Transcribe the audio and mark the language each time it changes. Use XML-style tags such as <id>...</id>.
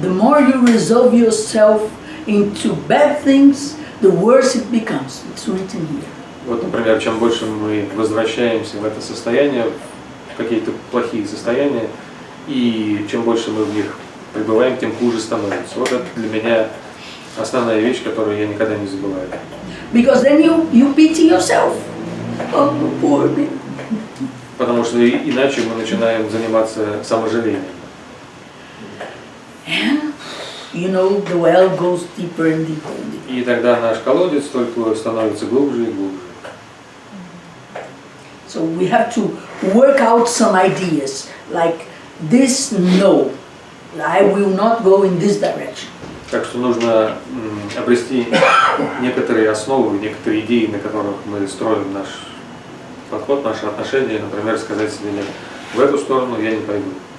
<en>The more you resolve yourself into bad things, the worse it becomes. It's written here.</en> <ru>Вот, например, чем больше мы возвращаемся в это состояние, в какие-то плохие состояния, и чем больше мы в них пребываем, тем хуже становится. Вот это для меня основная вещь, которую я никогда не забываю.</ru> <en>Because then you pity yourself. Oh, poor me.</en> <ru>Потому что иначе мы начинаем заниматься саможалением.</ru> <en>And, you know, the well goes deeper and deeper and deeper.</en> <ru>И тогда наш колодец только становится глубже и глубже.</ru> <en>So we have to work out some ideas, like this, no, I will not go in this direction.</en> <ru>Так что нужно обрести некоторые основы, некоторые идеи, на которых мы строим наш подход, наши отношения. Например, сказать себе, нет, в эту сторону я не пойду.</ru>